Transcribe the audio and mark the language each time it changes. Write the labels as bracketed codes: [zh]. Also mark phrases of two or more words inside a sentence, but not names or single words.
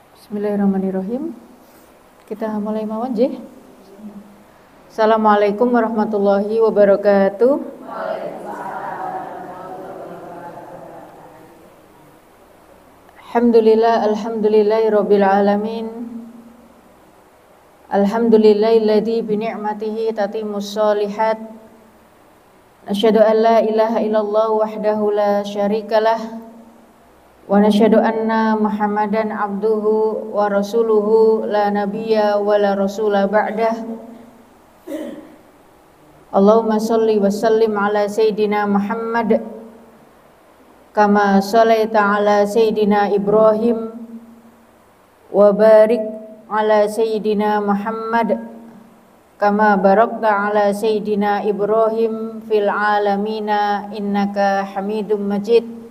[ar] Bismillahirrahmanirrahim. [jv] Kita mulai mawon nggih. [ar] السلام عليكم ورحمة الله وبركاته. الحمد لله رب العالمين. الحمد لله الذي بنعمته تتم الصالحات. نشهد أن لا إله إلا الله وحده لا شريك له. ونشهد أن محمدا عبده ورسوله لا نبي ولا رسول بعده. اللهم صل وسلم على سيدنا محمد كما صليت على سيدنا إبراهيم وبارك على سيدنا محمد كما باركت على سيدنا إبراهيم في العالمين إنك حميد مجيد.